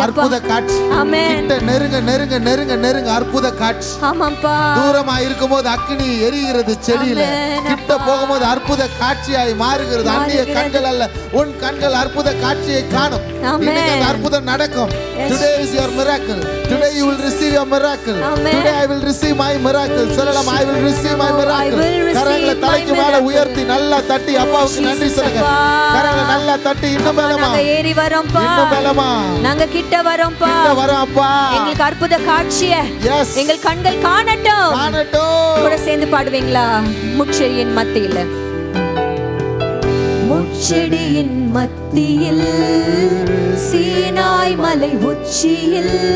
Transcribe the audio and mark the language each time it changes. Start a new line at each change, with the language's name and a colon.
Tamil: அற்புத காட்சி. ஆமென். கிட்ட நெருங்க நெருங்க நெருங்க நெருங்க அற்புத காட்சி. ஆமாப்பா. தூரமா இருக்கும்போது அக்கினி எரிகிறது செடியில, கிட்ட போகும்போது அற்புத காட்சியாய் மாறுகிறது. அந்நிய கண்கள் அல்ல, உன் கண்கள் அற்புத காட்சியை காணும். இன்னைக்கு அந்த அற்புதம் நடக்கும்.
English: Today is your miracle. Today you will receive your miracle. Today I will receive my miracle.
Tamil: சொல்லலாம்,
English: I will receive my miracle.
Tamil: கரங்களை தலைக்கு மேல உயர்த்தி நல்லா தட்டி அப்பாவுக்கு நன்றி சொல்லுங்க. கரங்களை நல்லா தட்டி இன்னும் பலமா, நாங்க ஏறி வரோம்ப்பா, இன்னும் பலமா, நாங்க கிட்ட வரோம்ப்பா, கிட்ட வரோம்ப்பா. எங்களுக்கு அற்புத காட்சியை எங்கள் கண்கள் காணட்டும். கூட சேர்ந்து பாடுவீங்களா? முட்செடியின் மத்தியில, முட்செடியின் மத்தியில், சீனாய் மலை உச்சியில்,